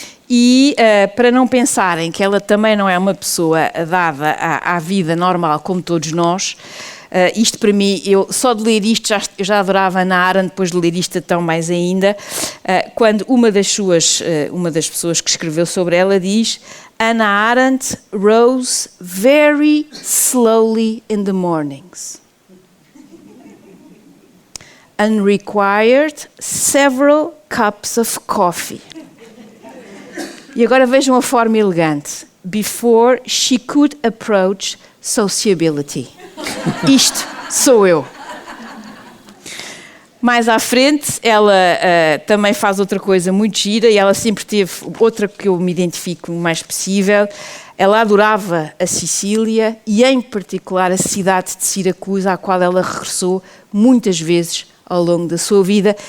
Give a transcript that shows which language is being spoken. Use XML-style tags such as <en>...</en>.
<pt>E para não pensarem que ela também não é uma pessoa dada à vida normal como todos nós, isto para mim, eu só de ler isto, eu já adorava</pt> <en>Hannah Arendt, depois de ler isto tão mais ainda, quando uma das pessoas que escreveu sobre ela diz: Hannah Arendt rose very slowly in the mornings and required several cups of coffee.</en> <pt>E agora vejam a forma elegante.</pt> <en>Before she could approach sociability.</en> <pt>Isto sou eu. Mais à frente, ela também faz outra coisa muito gira e ela sempre teve outra que eu me identifico o mais possível. Ela adorava a Sicília e, em particular, a cidade de Siracusa, à qual ela regressou muitas vezes ao longo da sua vida.</pt>